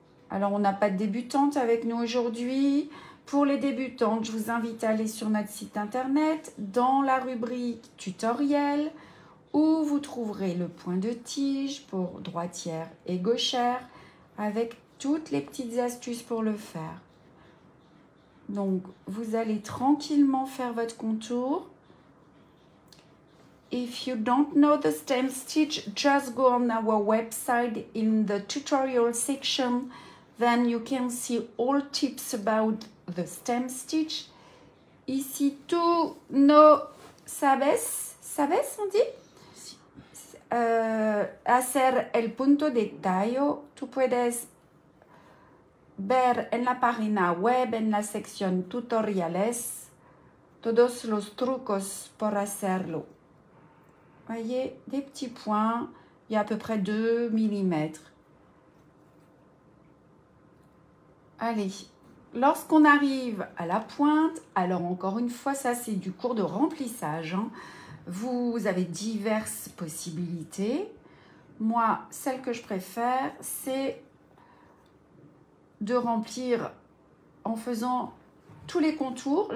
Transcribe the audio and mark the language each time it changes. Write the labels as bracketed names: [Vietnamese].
[French] Alors, on n'a pas de débutante avec nous aujourd'hui. Pour les débutantes, je vous invite à aller sur notre site internet dans la rubrique tutoriel où vous trouverez le point de tige pour droitière et gauchère avec toutes les petites astuces pour le faire. Donc, vous allez tranquillement faire votre contour. [English] If you don't know the stem stitch, just go on our website in the tutorial section. Then you can see all tips about the stem stitch. [French] Ici, [Spanish] tú no sabes [French] on dit? [Spanish] Si. Hacer el punto de tallo. Tú puedes ver en la página web, en la sección tutoriales, todos los trucos por hacerlo. [French] Voyez, des petits points, il y a à peu près 2 mm. Allez, lorsqu'on arrive à la pointe, alors encore une fois, ça c'est du cours de remplissage, hein. Vous avez diverses possibilités. Moi, celle que je préfère, c'est de remplir en faisant tous les contours.